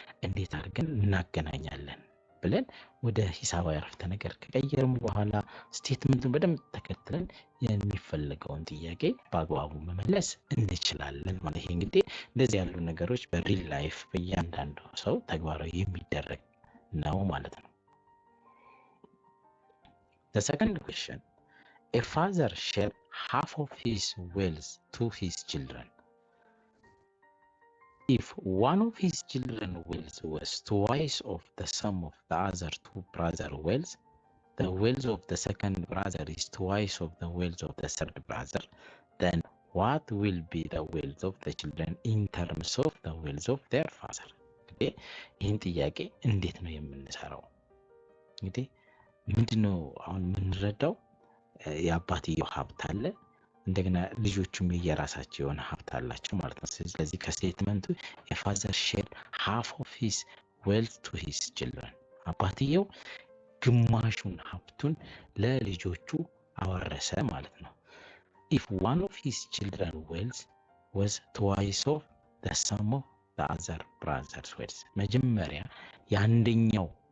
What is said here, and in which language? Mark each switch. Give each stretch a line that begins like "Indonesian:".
Amharic: እንዴት አድርገን እናገናኛለን ብለን ወደ ሂሳባዊ አረፍተ ነገር ከቀየርን በኋላ ስቴትመንቱን በደንብ ተከትለን የሚፈለገውን ጥያቄ በአግባቡ መመለስ እንችላለን ማለት። ይሄ እንግዲህ እንደዚህ ያሉ ነገሮች በሪል ላይፍ በእያንዳንዱ ሰው ተግባራዊ የሚደረግ ነው ማለት ነው።
English: The second question, a father shared half of his wealth to his children. If one of his children's wealth was twice of the sum of the other 2 brothers' wealth, the wealth of the second brother is twice of the wealth of the third brother, then what will be the wealth of the children in terms of the wealth of their father?
Amharic: እንግዲህ ይህን ጥያቄ እንዴት ነው የምንሰራው? እንግዲህ ምንድነው አሁን የምንረዳው? የአባትየው ሀብት አለ፣ እንደገና ልጆቹም የራሳቸው የሆነ ሀብት አላቸው ማለት ነው። ስለዚህ ከስቴትመንቱ
English: a father shared half of his wealth to his children፣
Amharic: አባትየው ግማሹን ሀብቱን ለልጆቹ አወረሰ ማለት ነው።
English: if one of his children's wealth was twice of the sum of the other brother's wealth፣
Amharic: መጀመሪያ የአንደኛው